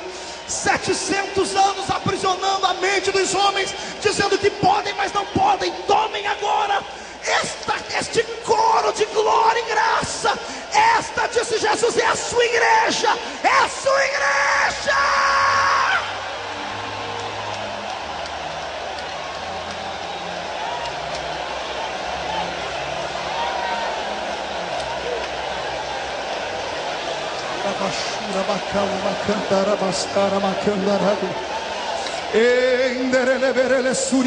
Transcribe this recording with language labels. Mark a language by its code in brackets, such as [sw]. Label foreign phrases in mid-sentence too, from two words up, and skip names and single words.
[pt] 700 anos aprisionando a mente dos homens, dizendo que podem, mas não podem. Tomem agora este coro de glória e graça. Esta, disse Jesus, é a sua igreja. É a sua igreja. Bashura bakal makandara bastara makandara endere berele suri